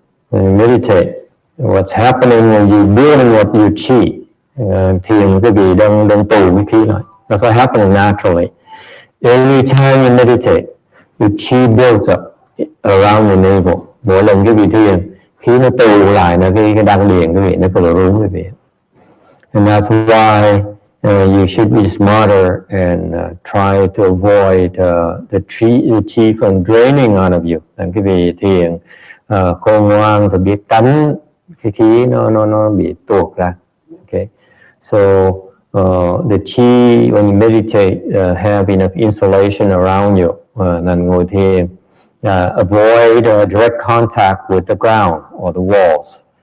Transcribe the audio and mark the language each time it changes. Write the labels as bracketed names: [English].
[English] When you meditate, what's happening when you're building up your chi? [Vietnamese] Thiền quý vị đang tụ cái khí lại. [English] That's what happens naturally. Every time you meditate, your chi builds up around your navel. [Vietnamese] Mỗi lần quý vị thiền, khí nó tụ lại là cái đan điền quý vị, nó có rung quý vị. [English] And that's why you should be smarter and try to avoid the chi from draining out of you. [Vietnamese] Quý vị thiền khôn ngoan và biết tránh cái khí nó bị tuột ra. [English] Okay, so the chi when you meditate have enough insulation around you. [Vietnamese] Nên ngồi thiền [English] avoid direct contact with the ground or the walls.